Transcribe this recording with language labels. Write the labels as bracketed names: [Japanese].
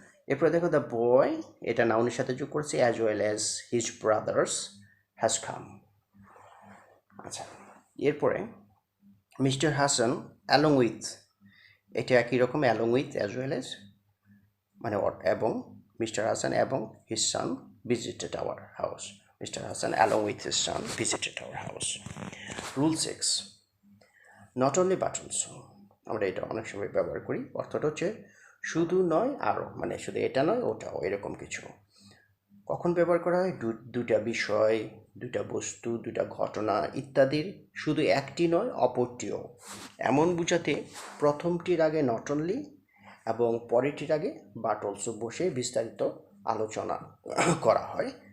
[Bangla] এরপরে দেখো, [English] the boy, [Bangla] এটা নাউনের সাথে যোগ করেছে, [English] As well as his brothers has come. [Bangla] আচ্ছা, এরপরে মিস্টার হাসান অ্যালং উইথ, এটা একই রকম, along with, as well as মানে এবং, [English] Mr. Hassan এবং his son visited our house. Mr. Hassan along with his son visited our house. Rule 6. Not only but also. [Bangla] আমরা এটা অনেক সময় ব্যবহার করি, অর্থটা হচ্ছে শুধু নয় আরও, মানে শুধু এটা নয় ওটাও, এরকম কিছু। কখন ব্যবহার করা হয়? দুটা বিষয়, দুটা বস্তু, দুটা ঘটনা ইত্যাদির শুধু একটি নয় অপরটিও, এমন বোঝাতে প্রথমটির আগে নট অনলি এবং পরেরটির আগে বাট অলসো বসে বিস্তারিত আলোচনা করা হয়।